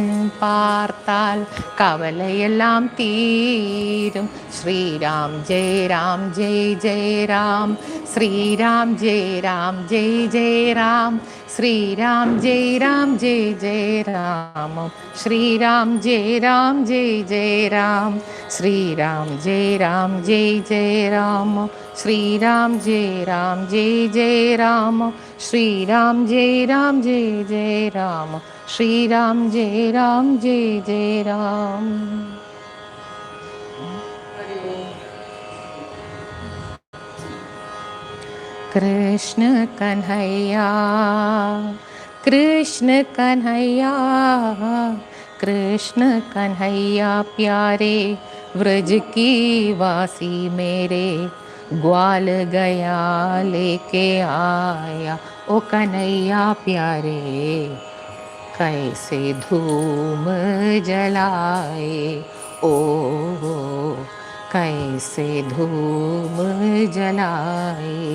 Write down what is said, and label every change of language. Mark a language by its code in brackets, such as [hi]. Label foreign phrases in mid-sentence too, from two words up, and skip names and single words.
[ta] பார்த்தால் கவலை எல்லாம் தீரும் [hi] श्रीराम जय राम जय जय राम श्रीराम जय राम जय जय राम श्रीराम जय राम जय जय राम श्रीराम जय राम जय जय राम श्रीराम जय राम जय जय राम श्रीराम जय राम जय जय राम श्रीराम जय राम जय जय राम श्रीराम जय राम जय जय राम कृष्ण कन्हैया कृष्ण कन्हैया कृष्ण कन्हैया प्यारे व्रज की वासी मेरे ग्वाल गया लेके आया ओ कन्हैया प्यारे कैसे धूम जलाए ओ कैसे धूम जलाए